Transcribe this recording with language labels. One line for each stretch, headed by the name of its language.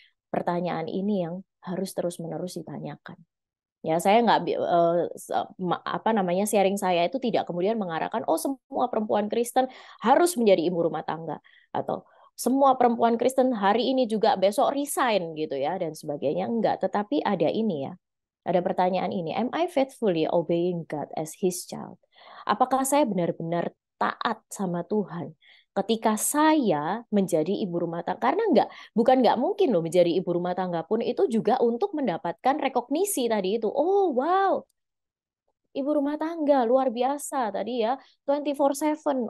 Indonesian: Pertanyaan ini yang harus terus-menerus ditanyakan. Ya, saya nggak apa namanya, sharing saya itu tidak kemudian mengarahkan oh semua perempuan Kristen harus menjadi ibu rumah tangga atau semua perempuan Kristen hari ini juga besok resign gitu ya dan sebagainya, enggak, tetapi ada ini ya. Ada pertanyaan ini,
English: am I faithfully obeying God as his child?
Indonesian: Apakah saya benar-benar taat sama Tuhan ketika saya menjadi ibu rumah tangga? Karena bukan nggak mungkin loh menjadi ibu rumah tangga pun itu juga untuk mendapatkan rekognisi tadi itu. Oh, wow, ibu rumah tangga luar biasa tadi ya, 24/7.